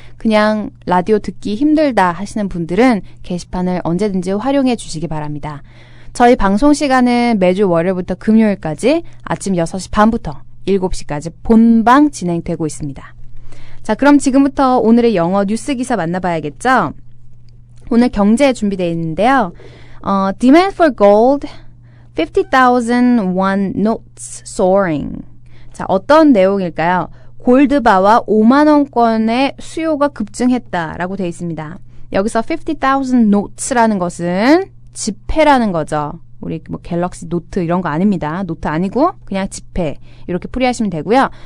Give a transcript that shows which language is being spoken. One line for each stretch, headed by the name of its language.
Korean: 그냥 라디오 듣기 힘들다 하시는 분들은 게시판을 언제든지 활용해 주시기 바랍니다. 저희 방송 시간은 매주 월요일부터 금요일까지 아침 6시 반부터 7시까지 본방 진행되고 있습니다. 자, 그럼 지금부터 오늘의 영어 뉴스 기사 만나봐야겠죠? 오늘 경제 준비되어 있는데요.
English: Demand for gold, 50,000 won notes soaring.
Korean: 자, 어떤 내용일까요? 골드바와 5만 원권의 수요가 급증했다라고 되어 있습니다. 여기서 50,000 notes라는 것은 지폐라는 거죠. 우리 뭐 갤럭시 노트 이런 거 아닙니다. 노트 아니고 그냥 지폐 이렇게 풀이하시면 되고요.